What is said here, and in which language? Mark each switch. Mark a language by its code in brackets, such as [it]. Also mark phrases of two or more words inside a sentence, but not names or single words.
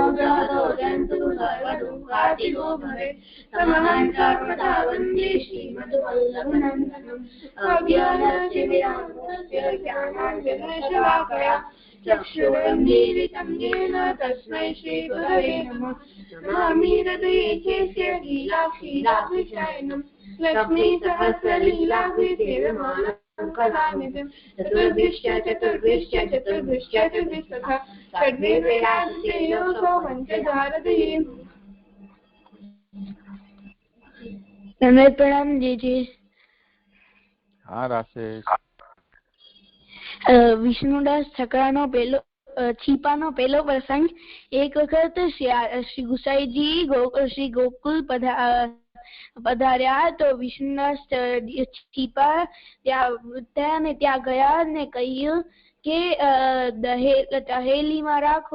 [sa] जातो जन्तु सर्वदुःखातिगो भवेत् तमहं सर्वदा वन्दे श्रीमद्वल्लभनन्दनम् अज्ञानतिमिरान्धस्य ज्ञानाञ्जनशलाकया चक्षुरुन्मीलितं येन तस्मै श्रीगुरवे नमः नमामि हृदये चेस्य लीलाक्षीराभिषयनम् लक्ष्मीसहस्रलीलाभिसेव्यमानं कलानिधिं चतुर्भिश्च तथा षड्भिर्विराजते योऽसौ पञ्चधारधीः। [gu] તમે પ્રણામ જીજી. હા રાશેષ. વિષ્ણુદાસ ઠકરાનો પેલો છીપાનો પેલો પ્રસંગ. એક વખત શ્રી ગુસાઈજી શ્રી ગોકુલ પધાર્યા તો વિષ્ણુદાસ છીપા ત્યાં ગયા ને કહ્યું કે દહેલીમાં રાખો.